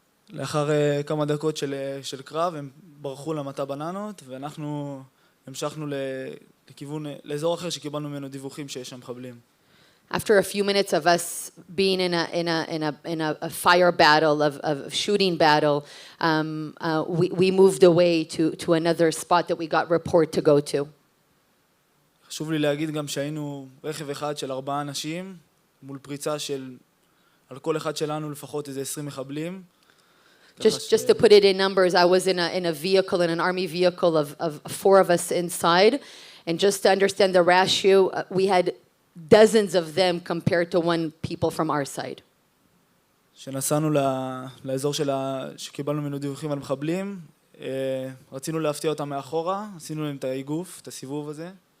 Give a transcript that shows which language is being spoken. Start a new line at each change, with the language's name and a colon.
Hebrew: לאחר כמה דקות של קרב, הם ברחו למטע בננות, ואנחנו המשכנו לאזור אחר שקיבלנו ממנו דיווחים שיש שם מחבלים.
English: After a few minutes of us being in a fire battle, of shooting battle, we moved away to another spot that we got report to go to.
Hebrew: חשוב לי להגיד גם שהיינו רכב אחד של 4 אנשים, מול פריצה של, על כל אחד שלנו לפחות איזה 20 מחבלים.
English: Just to put it in numbers, I was in a vehicle, in an army vehicle of 4 of us inside, and just to understand the ratio, we had dozens of them compared to 1 people from our side.
Hebrew: כשנסענו לאזור שקיבלנו ממנו דיווחים על מחבלים, רצינו להפתיע אותם מאחורה, עשינו להם את האיגוף, את הסיבוב הזה.